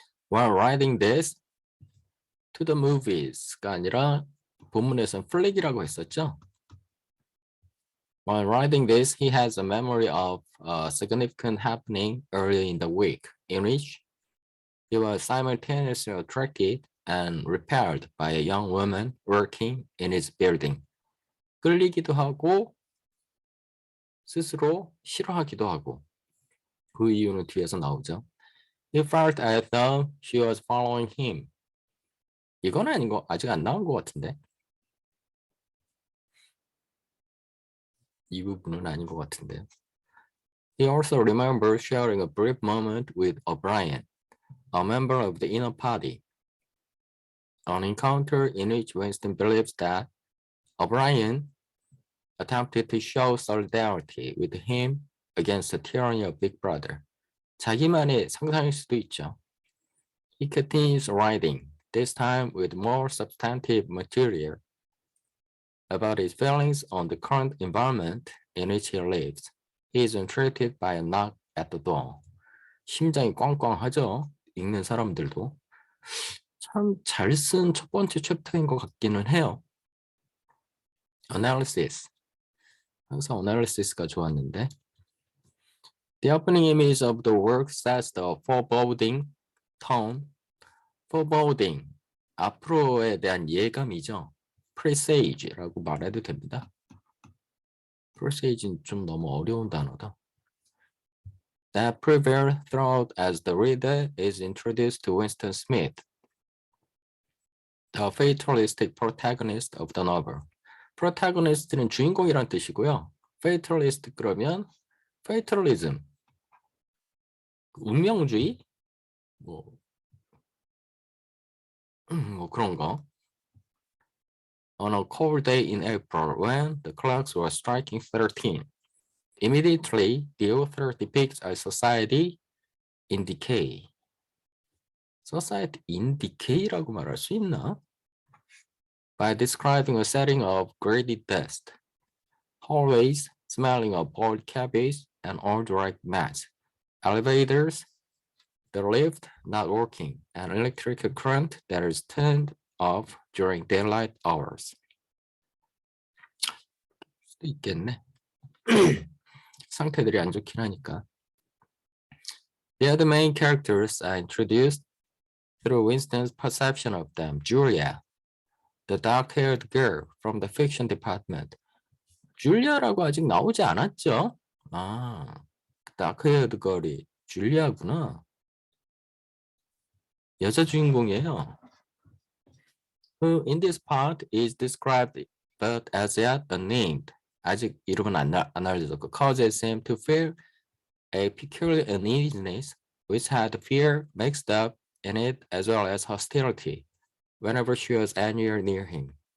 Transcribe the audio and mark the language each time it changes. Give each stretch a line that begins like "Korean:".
English: While writing this to the movies가
Korean: 아니라 본문에서는 플래기라고 했었죠.
English: While writing this, he has a memory of a significant happening earlier in the week in which he was simultaneously attracted and repelled by a young woman working in his building.
Korean: 끌리기도 하고 스스로 싫어하기도 하고 그 이유는 뒤에서 나오죠.
English: He felt as though she was following him.
Korean: 이건 아닌 거 아직 안 나온 것 같은데. 이 부분은 아닌 것 같은데.
English: He also remembers sharing a brief moment with O'Brien, a member of the inner party, an encounter in which Winston believes that O'Brien attempted to show solidarity with him against the tyranny of Big Brother.
Korean: 자기만의 상상일 수도 있죠.
English: He continues writing, this time with more substantive material about his feelings on the current environment in which he lives. He is entreated by a knock at the door.
Korean: 심장이 꽝꽝하죠. 읽는 사람들도. 참 잘 쓴 첫 번째 챕터인 것 같기는 해요. Analysis. 항상 analysis가 좋았는데.
English: The opening image of the work sets the foreboding tone.
Korean: foreboding, 앞으로에 대한 예감이죠. presage라고 말해도 됩니다. presage는 좀 너무 어려운 단어다.
English: That prevails throughout as the reader is introduced to Winston Smith, the fatalistic protagonist of the novel.
Korean: protagonist는 주인공이란 뜻이고요. fatalist 그러면 fatalism, 운명주의, 뭐 그런 거.
English: On a cold day in April, when the clocks were striking 13, immediately the author depicts a society in decay. Society in decay
Korean: 라고 말할 수 있나?
English: By describing a setting of graded dust, hallways smelling of old cabbage and old rag mats, elevators, the lift not working, and electrical current that is turned off during daylight hours.
Korean: 수도 있겠네. 상태들이 안 좋긴 하니까.
English: The other main characters are introduced through Winston's perception of them. Julia, the dark-haired girl from the fiction department.
Korean: 줄리아라고 아직 나오지 않았죠? 아,
English: dark-haired girl
Korean: 이 줄리아구나. 여자 주인공이에요.
English: Who in this part is described but as yet unnamed.
Korean: 아직 이름은 안 알려졌고
English: causes him to feel a peculiar uneasiness which had fear mixed up in it as well as hostility whenever she was anywhere near him.